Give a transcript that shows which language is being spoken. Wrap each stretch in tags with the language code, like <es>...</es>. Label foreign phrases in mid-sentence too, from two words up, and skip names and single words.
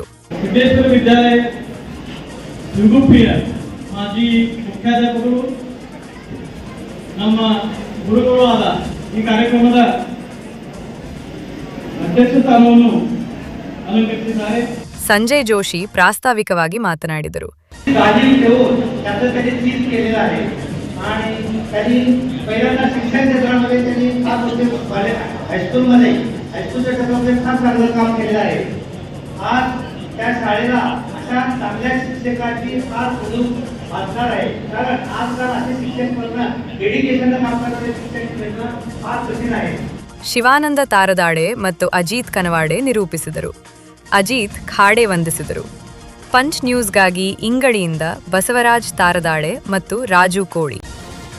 <kn>ಸಿದ್ದೇಶ್ವರ ವಿದ್ಯಾಲಯ ನಿವೃತ್ತಿಯ ಮಾಜಿ ಮುಖ್ಯಾಧ್ಯಾಪಕರು, ನಮ್ಮ ಗುರುಗಳು ಆದ ಈ ಕಾರ್ಯಕ್ರಮದ ಅಧ್ಯಕ್ಷ ಸ್ಥಾನವನ್ನು ಅಲಂಕರಿಸಿದ್ದಾರೆ. संजय जोशी प्रास्ताविकವಾಗಿ ಮಾತನಾಡಿದರು.</kn> <mr>काळजी घेऊन त्याचं कधी चीज केलेलं आहे आणि कधी पहिल्यांदा शिक्षण क्षेत्रामध्ये त्यांनी फार मोठे हायस्कूलच्या क्षेत्रामध्ये फार चांगलं काम केलेलं आहे. आज त्या शाळेला अशा चांगल्या शिक्षकाची फार उणीव भासणार आहे. कारण आजकाल असे शिक्षक करणं, डेडिकेशननं काम करणारे शिक्षक मिळणं फार कठीण आहे.</mr> <kn>ಶಿವಾನಂದ ತಾರದಾಡೆ ಮತ್ತು ಅಜಿತ್ ಕನವಾಡೆ ನಿರೂಪಿಸಿದರು. ಅಜಿತ್ ಖಾಡೆ ವಂದಿಸಿದರು. ಪಂಚ್ ನ್ಯೂಸ್ಗಾಗಿ ಇಂಗಳಿಯಿಂದ ಬಸವರಾಜ್ ತಾರದಾಳೆ ಮತ್ತು ರಾಜು ಕೋಳಿ.</kn>